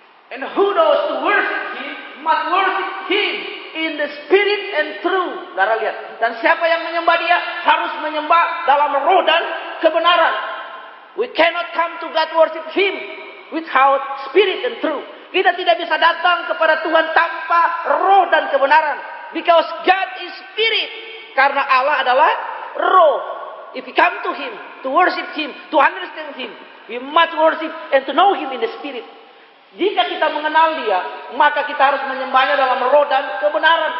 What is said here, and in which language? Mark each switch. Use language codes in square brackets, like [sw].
[en] And who knows to worship Him must worship Him in the spirit and truth. [id] Saudara lihat. Dan siapa yang menyembah Dia harus menyembah dalam roh dan kebenaran. [en] We cannot come to God worship Him without spirit and truth. [id] Kita tidak bisa datang kepada Tuhan tanpa roh dan kebenaran. [en] Because God is spirit. [id] Karena Allah adalah roh. [en] If we come to Him, to worship Him, to understand Him, we must worship and to know Him in the spirit. [id] Jika kita mengenal Dia, maka kita harus menyembahnya dalam roh dan kebenaran.